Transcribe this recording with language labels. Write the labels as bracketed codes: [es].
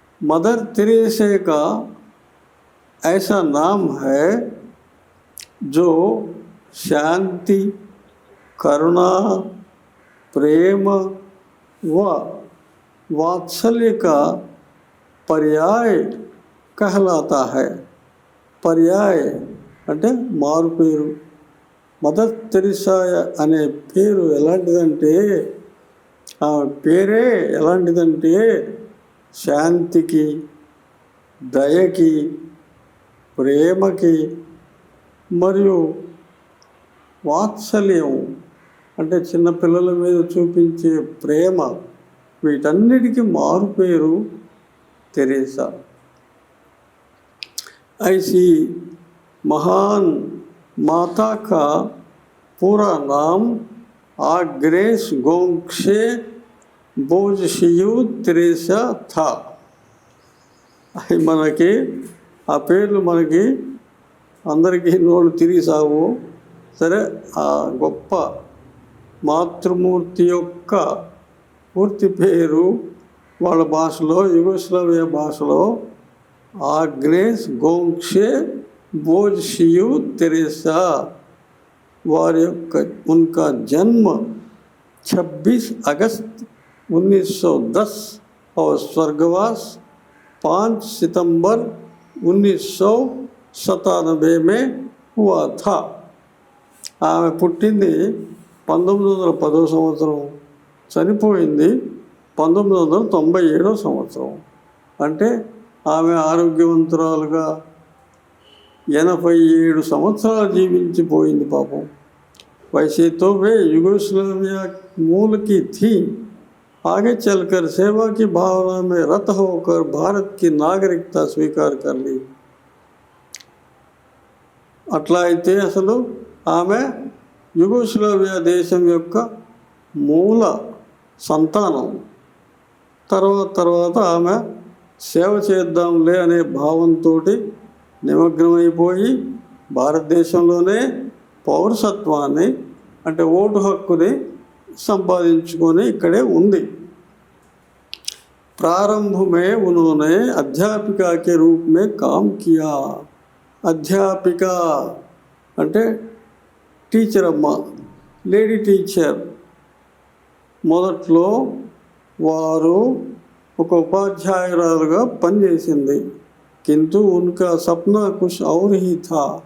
[hi] Mother Teresa का ऐसा नाम है जो शांति, करुणा, प्रेम व वात्सल्य का पर्याय कहलाता है. [te] पर्याय అంటే మారు పేరు. మదర్ తెరేసా అనే పేరు ఎలాంటిదంటే, ఆ పేరే ఎలాంటిదంటే శాంతికి, దయకి, ప్రేమకి మరియు వాత్సల్యం అంటే చిన్నపిల్లల మీద చూపించే ప్రేమ, వీటన్నిటికీ మారు పేరు తెరేసా. [hi] ऐसी महान माता का पूरा नाम आग्नेस गोंक्षे बोजशियू తెరేసా था. [te] అవి మనకి ఆ పేర్లు మనకి అందరికీ నోళ్ళు తిరిగి సాగు. సరే, ఆ గొప్ప మాతృమూర్తి యొక్క పూర్తి పేరు వాళ్ళ భాషలో, యుగోస్లావియా భాషలో ఆగ్నేస్ గోంక్షే बोजशियू తెరేసా. వారి యొక్క [hi] उनका जन्म 26 अगस्त 1910 और स्वर्गवास 5 सितंबर 1997 में हुआ था. [te] ఆమె పుట్టింది 1910 సంవత్సరం, చనిపోయింది 1997 సంవత్సరం. అంటే ఆమె ఆరోగ్యవంతురాలుగా 87 సంవత్సరాలు జీవించిపోయింది పాపం. [hi] वैसे तो वे यूगोस्लाविया मूल की थी, आगे चलकर सेवा की भावना में रत होकर भारत की नागरिकता स्वीकार कर ली। [te] అట్లా అయితే అసలు ఆమె యుగోస్లావియా దేశం యొక్క మూల సంతానం. తర్వాత ఆమె సేవ చేద్దాంలే అనే భావంతో నిమగ్నమైపోయి భారతదేశంలోనే పౌరసత్వాన్ని అంటే ఓటు హక్కుని संपादिंచుకొని ఇక్కడే ఉంది। [hi] प्रारंभ में उन्होंने अध्यापिका के रूप में काम किया। [te] अध्यापिका అంటే టీచర్ అమ్మ, లేడీ టీచర్। మొదట్లో వారు ఒక ఉపాధ్యాయురాలుగా పనిచేసింది। [hi] किंतु उनका सपना कुछ और ही था।